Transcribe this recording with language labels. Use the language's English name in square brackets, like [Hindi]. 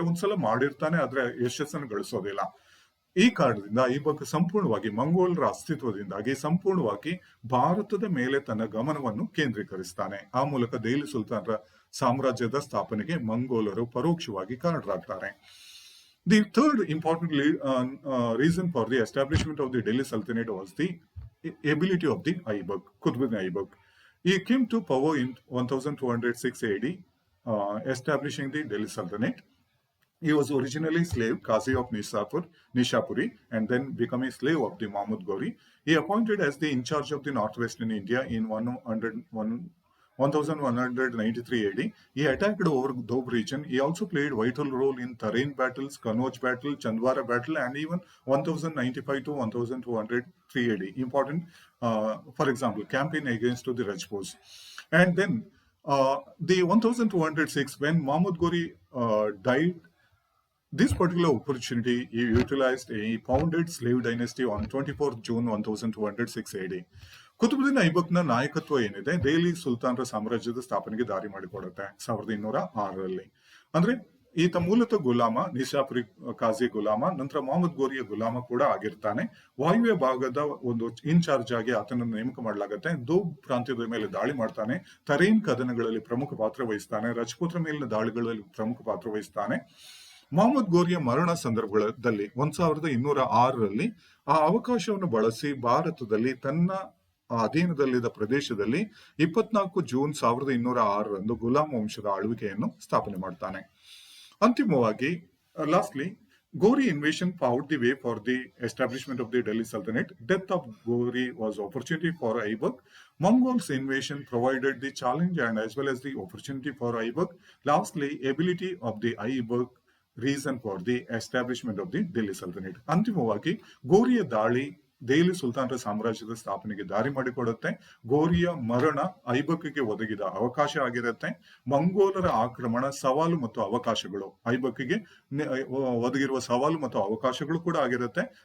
[Kannada] ಒಂದ್ಸಲ ಮಾಡಿರ್ತಾನೆ, ಆದ್ರೆ ಯಶಸ್ಸನ್ನು ಗಳಿಸೋದಿಲ್ಲ. ಈ ಕಾರಣದಿಂದ ಐಬಕ್ ಸಂಪೂರ್ಣವಾಗಿ ಮಂಗೋಲರ ಅಸ್ತಿತ್ವದಿಂದಾಗಿ ಸಂಪೂರ್ಣವಾಗಿ ಭಾರತದ ಮೇಲೆ ತನ್ನ ಗಮನವನ್ನು ಕೇಂದ್ರೀಕರಿಸ್ತಾನೆ. ಆ ಮೂಲಕ ದೆಹಲಿ ಸುಲ್ತಾನರ ಸಾಮ್ರಾಜ್ಯದ ಸ್ಥಾಪನೆಗೆ ಮಂಗೋಲರು ಪರೋಕ್ಷವಾಗಿ ಕಾರಣರಾಗ್ತಾರೆ. [English] The third important reason for the establishment of the Delhi Sultanate was the ability of the Aibak, Qutbuddin Aibak. He came to power in 1206 AD, establishing the Delhi Sultanate. He was originally slave, Qazi of Nishapuri, and then became a slave of the Mahmud Ghori. He appointed as the in charge of the northwestern India in 1193 AD. He attacked over Doab region. He also played vital role in Tarain battles, Kanauj battle, Chandwara battle, and even 1095 to 1203 AD. Important, for example, campaign against the Rajputs. And then the 1206, when Mahmud Ghori died, this particular opportunity he utilized. He founded slave dynasty on 24th June 1206 AD. [Kannada] Qutubuddin ಐಬಕ್ನ ನಾಯಕತ್ವ ಏನಿದೆ ದೆಹಲಿ ಸುಲ್ತಾನರ ಸಾಮ್ರಾಜ್ಯದ ಸ್ಥಾಪನೆಗೆ ದಾರಿ ಮಾಡಿಕೊಡುತ್ತೆ 1206ರಲ್ಲಿ. ಅಂದ್ರೆ ಈತ ಮೂಲತಃ ಗುಲಾಮ, ನಿಶಾಪುರಿ ಕಾಜಿ ಗುಲಾಮ, ನಂತರ ಮೊಹಮ್ಮದ್ ಗೋರಿಯ ಗುಲಾಮ ಕೂಡ ಆಗಿರ್ತಾನೆ. ವಾಯುವ್ಯ ಭಾಗದ ಒಂದು ಇನ್ಚಾರ್ಜ್ ಆಗಿ ಆತನನ್ನು ನೇಮಕ ಮಾಡಲಾಗುತ್ತೆ. ದೋಬ್ ಪ್ರಾಂತ್ಯದ ಮೇಲೆ ದಾಳಿ ಮಾಡ್ತಾನೆ. ತರೇನ್ ಕದನಗಳಲ್ಲಿ ಪ್ರಮುಖ ಪಾತ್ರ ವಹಿಸ್ತಾನೆ. ರಜಪೂತ್ರ ಮೇಲಿನ ದಾಳಿಗಳಲ್ಲಿ ಪ್ರಮುಖ ಪಾತ್ರ ವಹಿಸ್ತಾನೆ. ಮೊಹಮ್ಮದ್ ಗೋರಿಯ ಮರಣ ಸಂದರ್ಭದಲ್ಲಿ 1206ರಲ್ಲಿ ಆ ಅವಕಾಶವನ್ನು ಬಳಸಿ ಭಾರತದಲ್ಲಿ ತನ್ನ ಅಧೀನದಲ್ಲಿದ್ದ ಪ್ರದೇಶದಲ್ಲಿ 24 ಜೂನ್ 1206ರಂದು ಗುಲಾಂ ವಂಶದ ಆಳ್ವಿಕೆಯನ್ನು ಸ್ಥಾಪನೆ ಮಾಡ್ತಾನೆ. [English] ಅಂತಿಮವಾಗಿ lastly Gori invasion paved the way for the establishment of the Delhi Sultanate. Death of Gori was opportunity for Aibak. Mongols invasion provided the challenge and as well as the opportunity for Aibak. Lastly, ability of the Aibak reason for the establishment of the Delhi Sultanate. [Kannada] ಅಂತಿಮವಾಗಿ ಗೋರಿಯ ದಾಳಿ ದೆಹಲಿ ಸುಲ್ತಾನರ ಸಾಮ್ರಾಜ್ಯದ ಸ್ಥಾಪನೆಗೆ ದಾರಿ ಮಾಡಿಕೊಡುತ್ತೆ. ಗೋರಿಯ ಮರಣ ಐಬಕ್ಗೆ ಒದಗಿದ ಅವಕಾಶ ಆಗಿರುತ್ತೆ. ಮಂಗೋಲರ ಆಕ್ರಮಣ ಸವಾಲು ಮತ್ತು ಅವಕಾಶಗಳು ಐಬಕ್ಗೆ ಒದಗಿರುವ ಸವಾಲು ಮತ್ತು ಅವಕಾಶಗಳು ಕೂಡ ಆಗಿರುತ್ತೆ.